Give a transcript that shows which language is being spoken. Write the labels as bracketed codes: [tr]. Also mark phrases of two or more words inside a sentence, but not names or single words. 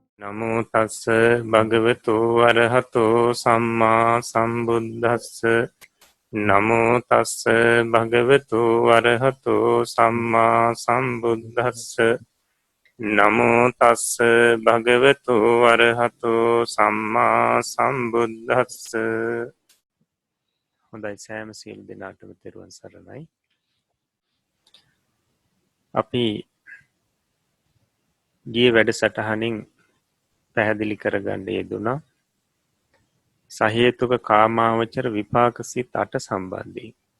[pi] නමෝ තස්ස භගවතු වරහතෝ සම්මා සම්බුද්දස්ස නමෝ තස්ස භගවතු වරහතෝ සම්මා සම්බුද්දස්ස නමෝ තස්ස භගවතු වරහතෝ සම්මා සම්බුද්දස්ස. [si] හොඳයි, සෑම සියලු දෙනාටම තෙරුවන් සරණයි. අපි ගිය වැඩසටහනින් පැහැදිලි කරගන්න යෙදුණා සහේතුක කාමාවචර විපාක සිත් 8 සම්බන්ධයෙන්.